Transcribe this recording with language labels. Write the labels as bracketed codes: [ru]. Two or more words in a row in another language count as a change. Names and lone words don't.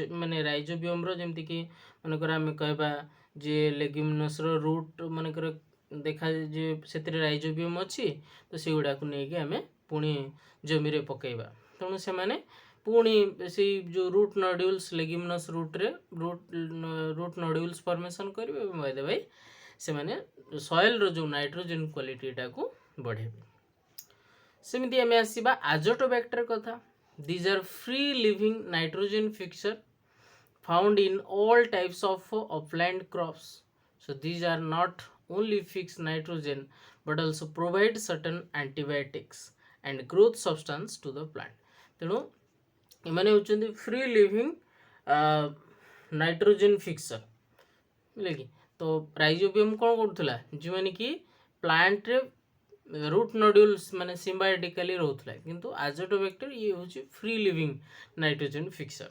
[or] ମାନେ ରାଇଜୋବିୟମର ଯେମିତିକି ମନେକର ଆମେ କହିବା ଯେ [en] leguminous root [or] ମନେକର ଦେଖା ଯେ ସେଥିରେ ରାଇଜୋବିୟମ ଅଛି ତ ସେଗୁଡ଼ାକୁ ନେଇକି ଆମେ ପୁଣି ଜମିରେ ପକାଇବା, ତେଣୁ ସେମାନେ ପୁଣି ସେଇ ଯେଉଁ [en] root nodules leguminous root root nodules formation [or] କରିବେ ଏବଂ [en] by the way [or] ସେମାନେ ସଏଲ୍ର ଯେଉଁ [en] nitrogen quality [or] ବଢ଼େଇବେ। ସେମିତି ଆମେ ଆସିବା ଆଜୋଟୋବ୍ୟାକ୍ଟର କଥା। [en] these are free living nitrogen fixer found in all types of upland crops. So these are not only fix nitrogen but also provide certain antibiotics and growth substance to the plant. [or] ତେଣୁ ଏମାନେ ହେଉଛନ୍ତି [en] free living nitrogen fixer, [or] ବୁଝିଲେ କି? ତ ରାଇଜୋବିୟମ କ'ଣ କରୁଥିଲା, ଯେଉଁମାନେ କି [en] plant root nodules [or] ମାନେ ସିମ୍ବାୟୋଟିକାଲି ରହୁଥିଲା, କିନ୍ତୁ ଆଜୋଟୋବ୍ୟାକ୍ଟର ଇଏ ହେଉଛି [en] free living nitrogen fixer.